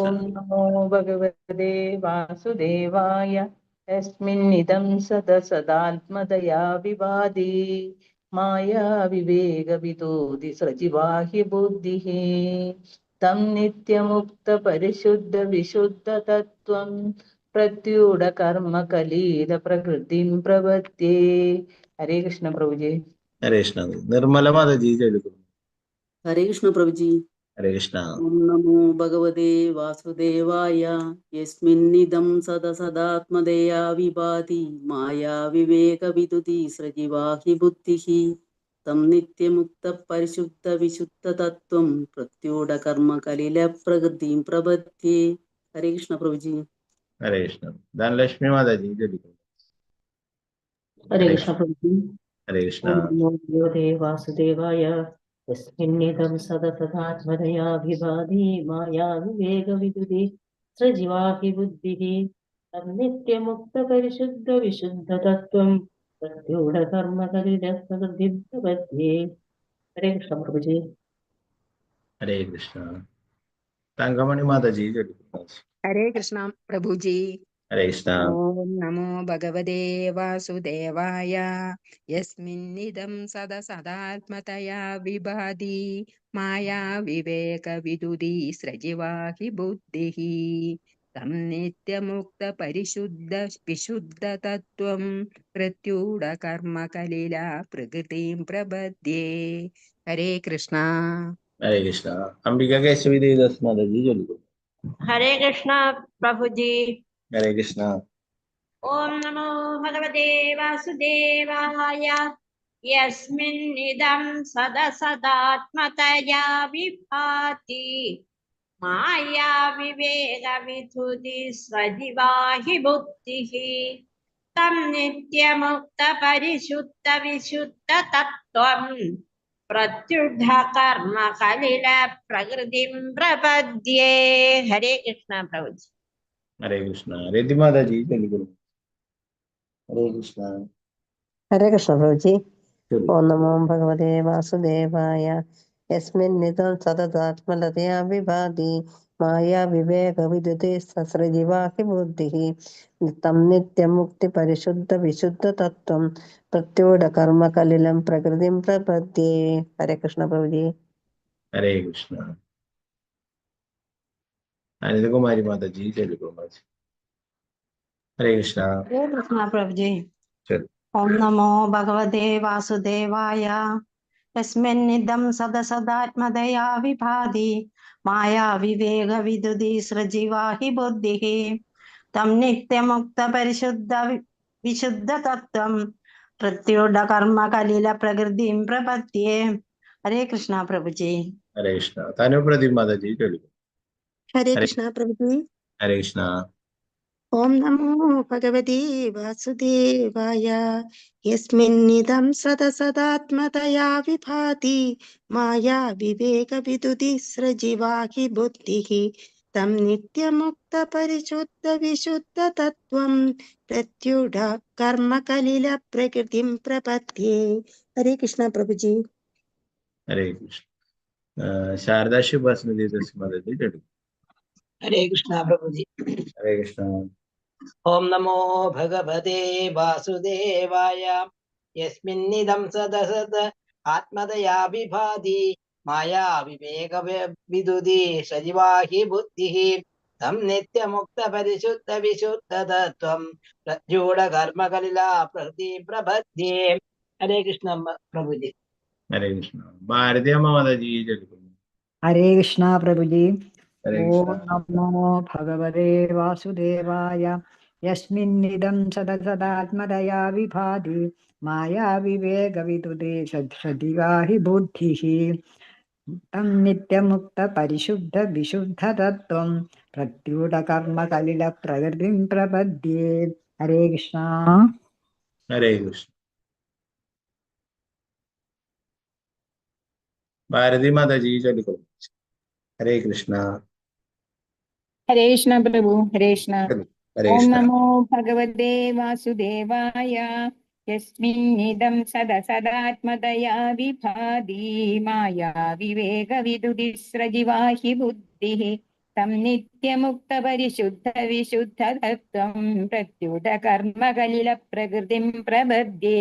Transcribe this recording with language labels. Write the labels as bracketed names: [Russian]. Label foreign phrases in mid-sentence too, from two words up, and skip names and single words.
[Sanskrit] ഓം നമോ ഭഗവതേ വാസുദേവായ. യസ്മിന്നിദം സദസദാത്മതയാ വിഭാതി. മായാ വിവേക വിദൂതി സൃജിവാഹി ബുദ്ധിഃ. തം നിത്യമുക്ത പരിശുദ്ധ വിശുദ്ധ തത്വം. प्रत्युड कर्म कलील प्रकृतिं प्रपद्ये। [Hindi] हरे कृष्ण प्रभु जी। हरे कृष्ण। निर्मला माता जी जय गुरु। हरे कृष्ण प्रभु जी। हरे कृष्ण। [Sanskrit] ओम नमो भगवते वासुदेवाय यस्मिन्निदं सदसदात्मदया विभाति माया विवेक विदुति सृजिवाहि बुद्धिः तं नित्यमुक्त परिशुद्ध विशुद्ध तत्त्वं प्रत्यूढ कर्म कलिल प्रकृतिं प्रपद्ये। [Hindi] हरे कृष्ण प्रभु जी। हरे कृष्ण। धनलक्ष्मी माता जी जय गुरु। हरे कृष्ण प्रभु जी। हरे कृष्ण। [Sanskrit] ओम नमो भगवते वासुदेवाय यस्मिन्निदं सदसदात्मदया विभाति माया विवेक विदुति सजीवाहि बुद्धिः तं नित्यमुक्त परिशुद्ध विशुद्ध तत्त्वं प्रत्यूढ कर्म कलिल प्रकृतिं प्रपद्ये। [Hindi] हरे कृष्ण प्रभु जी। हरे कृष्ण। तंगमणि माता जी जय गुरु। हरे कृष्ण प्रभु जी। हरे कृष्ण। [Sanskrit] ओम नमो भगवते वासुदेवाय यस्मिन्निदं सदसदात्मतया विभाति माया विवेक विदुति सृजिवाहि बुद्धिः तं नित्यमुक्त परिशुद्ध विशुद्ध तत्त्वं प्रत्यूढ कर्म कलिला प्रकृतिं प्रपद्ये। [Hindi] हरे कृष्ण। हरे कृष्ण। अंबिका केशवी देवीदास माता जी जय गुरु। हरे कृष्ण प्रभु जी। हरे कृष्ण। [Sanskrit] ओम नमो भगवते वासुदेवाय यस्मिन्निदं सदसदात्मतया विभाति माया विवेक विधुति स्वजिवाहि बुद्धिः तं नित्यमुक्त परिशुद्ध विशुद्ध तत्त्वं प्रत्युढ कर्म कलिल प्रकृतिं प्रपद्ये। [Hindi] हरे कृष्ण प्रभु जी। हरे कृष्ण। रेड्डी माता जी जय गुरु। हरे कृष्ण। हरे कृष्ण प्रभु जी। चलो। [Sanskrit] ओम नमो भगवते वासुदेवाय यस्मिन्निदं सततात्मलतया विभाति माया विवेक विदुते ससृजिवाहि बुद्धिः तं नित्यमुक्ति परिशुद्ध विशुद्ध तत्त्वं प्रत्यूढ कर्म कलिलं प्रकृतिं प्रपद्ये। [Hindi] हरे कृष्ण प्रभु जी। हरे कृष्ण। अनिल कुमारी माता जी जय गुरु। हरे कृष्ण। हरे कृष्ण प्रभु जी। चलो। [Sanskrit] ओम नमो भगवते वासुदेवाय यस्मिन्निदं सदसदात्मदया विभाति माया विवेक विदुति सृजिवाहि बुद्धिः तं नित्यमुक्त परिशुद्ध विशुद्ध तत्त्वं प्रत्युढ कर्म कलिल प्रकृतिं प्रपद्ये। [Hindi] हरे कृष्ण प्रभु जी। हरे कृष्ण। तानु प्रदीप माता जी जय गुरु। हरे हरे कृष्ण प्रभु जी। हरे कृष्ण। [Sanskrit] ओम नमो भगवते वासुदेवाय यस्मिन्निदं सदसदात्मतया विभाति माया विवेक विदुति सृजिवाहि बुद्धिः तं नित्यमुक्त परिशुद्ध विशुद्ध तत्त्वं प्रत्युढ कर्म कलिल प्रकृतिं प्रपद्ये। [Hindi] हरे कृष्ण प्रभु जी। हरे कृष्ण। शारदा शिववासना देवीदास माता जी जय गुरु। हरे कृष्ण प्रभु जी। हरे कृष्ण। [Sanskrit] ओम नमो भगवते वासुदेवाय यस्मिन्निदं सदसद आत्मदया विभाति माया विवेक विदुति सजीवाहि बुद्धिः तं नित्यमुक्त परिशुद्ध विशुद्ध तत्त्वं प्रत्यूढ कर्म कलिला प्रकृति प्रपद्ये। [Hindi] हरे कृष्ण प्रभु जी। हरे कृष्ण। भारती अम्मा माता जी जय गुरु। हरे कृष्णा प्रभु जी। हरे [Sanskrit] ओम [Hindi] कृष्ण। [Sanskrit] नमो भगवते वासुदेवाय यस्मिन्निदं सदसदात्मदया विभाति माया विवेक विदुते सदिवाहि बुद्धिः तं नित्यमुक्त परिशुद्ध विशुद्ध तत्त्वं प्रत्युढ कर्म कलिल प्रकृतिं प्रपद्ये। [Hindi] हरे कृष्णा। हरे कृष्ण। भारती माता जी जय गुरु। हरे कृष्ण। हरे कृष्ण प्रभु। हरे कृष्ण। हरे [Sanskrit] ओम [Hindi] कृष्ण। [Sanskrit] नमो भगवते वासुदेवाय यस्मिन्निदं सदसदात्मतया विभाति माया विवेक विदुति सृजिवाहि बुद्धिः तं नित्यमुक्त परिशुद्ध विशुद्ध तत्त्वं प्रत्युढ कर्म कलिल प्रकृतिं प्रपद्ये।